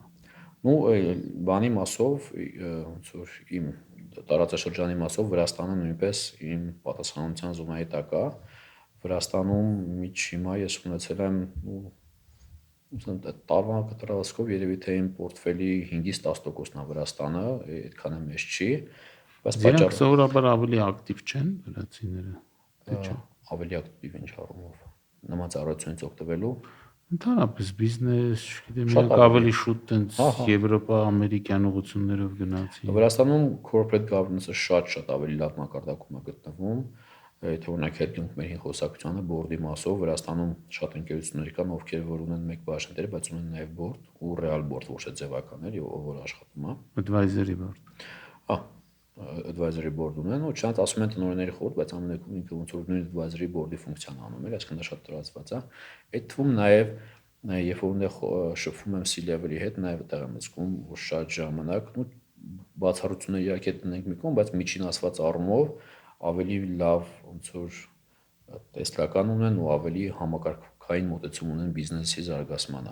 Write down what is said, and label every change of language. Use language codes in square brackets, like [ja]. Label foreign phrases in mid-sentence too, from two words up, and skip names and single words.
[hy] Ну, բանի մասով ոնց որ իմ տարածաշրջանի մասով Վրաստանը նույնպես իմ պատասխանատվության զոնայի տակ է։ Վրաստանում միջ հիմա ես ունեցել եմ տարվա կտրվածքով երևի թե իմ պորտֆելի 5-ից 10%-ն է Վրաստանը, այդքան է մեծ չի, բայց պատճառը սովորաբար ավելի ակտիվ չեն վրացիները, թե չէ։ Ավելի ակտիվ ինչ առումով նման ծառայությունից օգտվելու Ընդհանրապես բիզնես, չգիտեմ, Շատ իրանք ավելի շուտ տենց Ահա։ Եվրոպա, ամերիկյան ուղղություններով գնացին։ Վրաստանում [en] corporate governance-ը [hy] շատ ավելի լավ մակարդակում է գտնվում։ Եթե օրինակ հետ գնանք մեր հին խոսակցությանը բորդի մասով, Վրաստանում շատ ընկերություններ կան, ովքեր որ ունեն մեկ բաժնետեր, բայց ունեն նաև բորդ ու [en] real board, [hy] ոչ թե ձևականներ, ով որ աշխատում է։ [en] Advisory board։ [hy] Հա, [en] advisory board [hy] ունեն, ու չանց ասում են տնօրենների խորհուրդ, բայց ամենակում ինքը ոնց որ նույն [en] advisory board-ի [hy] ֆունկցիան անում է, այսինքն դա շատ տարածված է։ Այդ թվում նաև երբ որ ունեղ շփվում եմ C-level-ի հետ, նաև այդտեղ եմ զգում, որ շատ ժամանակ, ու բացառություններ իհարկե տնենք մի կողմ, բայց միջին ասված առումով ավելի լավ ոնց որ տեսլական ունեն ու ավելի համակարգային մոտեցում ունեն բիզնեսի զարգացմանը։